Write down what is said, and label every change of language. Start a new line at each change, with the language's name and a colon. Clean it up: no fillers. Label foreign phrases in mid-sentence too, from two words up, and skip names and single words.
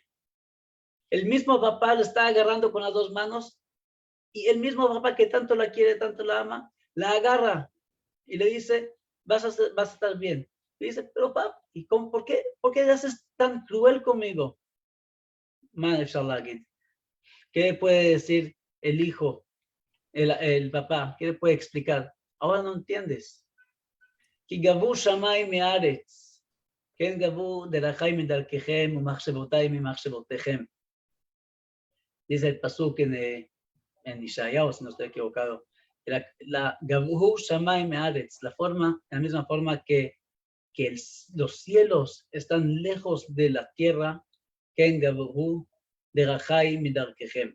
Spanish: El mismo papá la está agarrando con las 2 manos y el mismo papá que tanto la quiere, tanto la ama, la agarra y le dice, vas a estar bien. Le dice, pero papá, ¿y por qué haces tan cruel conmigo? ¿Qué puede decir el hijo, el papá? ¿Qué le puede explicar? Ahora no entiendes.
Hebrew: כי גבו שמיים מארץ, כן גבו דרכי מדרככם ומחשבותיי ממחשבותיכם.
Spanish: Dice el pasuk en Isaías, si no estoy equivocado,
Hebrew: גבהו שמים מארץ,
Spanish: la misma forma que los cielos están lejos de la tierra,
Hebrew: כן גבהו דרכי מדרכיכם.